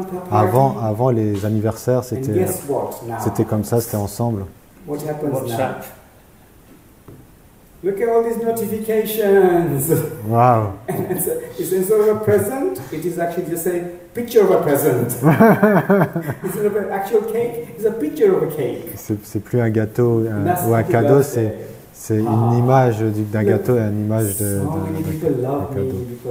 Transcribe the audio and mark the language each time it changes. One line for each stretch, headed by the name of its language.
French: Avant les anniversaires, c'était comme ça, c'était ensemble.
English: What happens now? Look at all these notifications. Wow. Instead of a present, it is actually just a picture of a present. Instead of an actual cake, it's a picture of a cake.
French: C'est plus un gâteau ou un cadeau, C'est une image d'un gâteau et une image d'un cadeau.